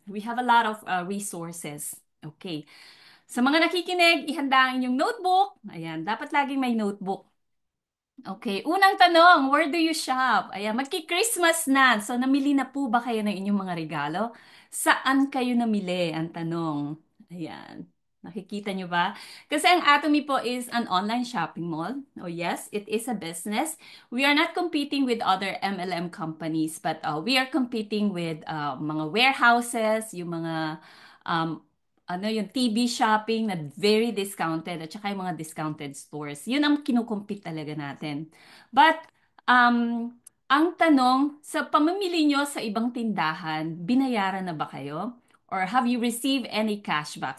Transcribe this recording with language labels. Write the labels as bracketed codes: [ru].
[en] We have a lot of resources. Okay. [tl] Sa mga nakikinig, ihanda ang inyong notebook. Ayan, dapat laging may notebook. Okay, unang tanong, [en] where do you shop? [tl] Ayan, magki-Christmas na. So, namili na po ba kayo ng inyong mga regalo? Saan kayo namili? Ang tanong. Ayan, nakikita nyo ba? Kasi ang Atomy po [en] is an online shopping mall. Oh yes, it is a business. We are not competing with other MLM companies, but we are competing with mga warehouses, [tl] yung mga yung TB shopping na [en] very discounted [tl] at saka yung mga [en] discounted stores. [tl] Yun ang kinukumpit talaga natin. But, ang tanong, sa pamamili nyo sa ibang tindahan, binayaran na ba kayo? [en] Or have you received any cashback?